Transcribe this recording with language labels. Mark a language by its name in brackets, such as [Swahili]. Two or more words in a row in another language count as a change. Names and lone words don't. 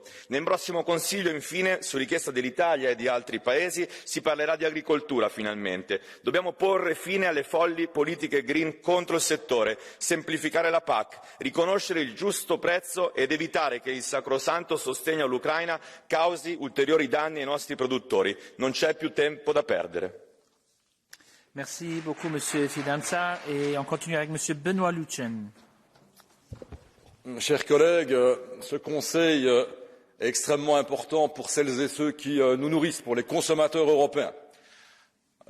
[Italian] Nel prossimo Consiglio, infine, su richiesta dell'Italia e di altri Paesi, si parlerà di agricoltura finalmente. Dobbiamo porre fine alle folli politiche green contro il settore, semplificare la PAC, riconoscere il giusto prezzo ed evitare che il sacrosanto sostegno all'Ucraina causi ulteriori danni ai nostri produttori. Non c'è più tempo da perdere. [French] Merci beaucoup, Monsieur Fidanza. Et on continue avec Monsieur Benoît Lucen. Chers collègues, ce Conseil est extrêmement important pour celles et ceux qui nous nourrissent, pour les consommateurs européens.